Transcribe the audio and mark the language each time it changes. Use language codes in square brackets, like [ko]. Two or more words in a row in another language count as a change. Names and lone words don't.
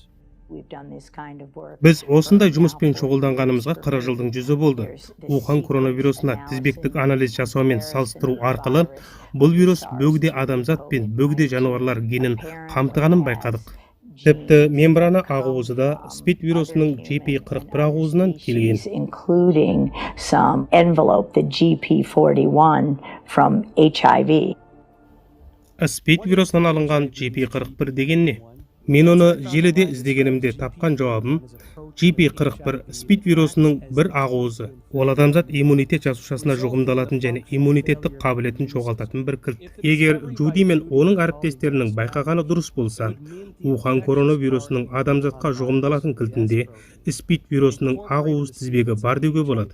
[kk] Біз осындай жұмыспен шұғылданғанымызға 40 жылдың жүзі болды. Ухан коронавирусына тізбектік анализ жасаумен салыстыру арқылы бұл вирус бөгде адамзат пен бөгде жануарлар генін қамтығанын байқадық. Тіпті мембрана ағуызы да СПИД вирусының GP41 ағуызынан келген. [en] Including some envelope, the GP41 from HIV. [kk] СПИД вирусынан алынған GP41 деген не? Мен оны желіде іздегенімде тапқан жауабым GP41 СПИД вирусының бір ағуызы. Ол адамзат иммунитет жасушасына жұғымдалатын және иммунитеттік қабілетін жоғалтатын бір кілт. Егер Джуди мен оның әріптестерінің байқағаны дұрыс болса, Ухан коронавирусының адамзатқа жұғымдалатын кілтінде СПИД вирусының ағуыз тізбегі бар деуге болады.